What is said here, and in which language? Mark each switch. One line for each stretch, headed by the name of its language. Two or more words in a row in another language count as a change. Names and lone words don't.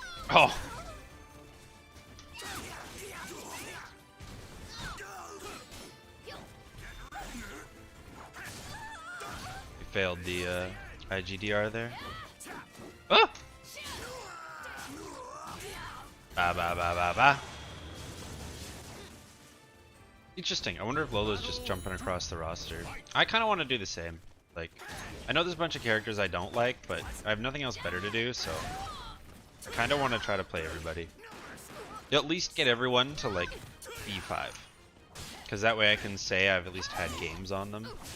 English: Oh. We failed the IGDR there. Oh! Ba ba ba ba ba. Interesting. I wonder if Lola's just jumping across the roster. I kind of want to do the same. Like, I know there's a bunch of characters I don't like, but I have nothing else better to do, so I kind of want to try to play everybody. At least get everyone to like B5, because that way I can say I've at least had games on them.